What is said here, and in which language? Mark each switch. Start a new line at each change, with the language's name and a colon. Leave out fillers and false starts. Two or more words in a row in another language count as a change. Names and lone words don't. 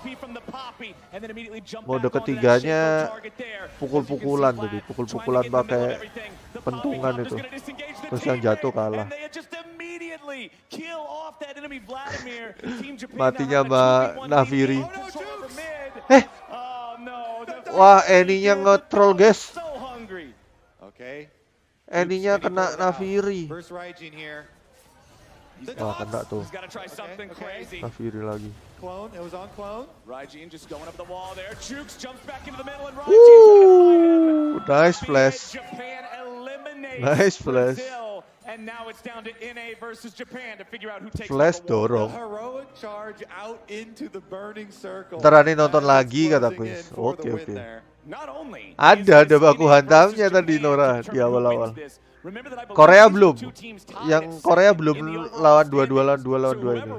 Indonesian: Mode ketiganya pukul-pukulan tadi, pukul-pukulan pakai pentungan itu. Terus yang jatuh kalah. Matinya sama Naviri. Wah, Eninya nge-troll, guys. Eninya kena Naviri. Wah, kena tuh. Naviri lagi.
English: Nice flash. Nice flash. Flash dorong.
Indonesian: Ntar Ani nonton lagi kata Queens. Oke. Ada baku hantamnya tadi Nora di awal-awal. Korea belum. Yang Korea belum lawan 2 ini.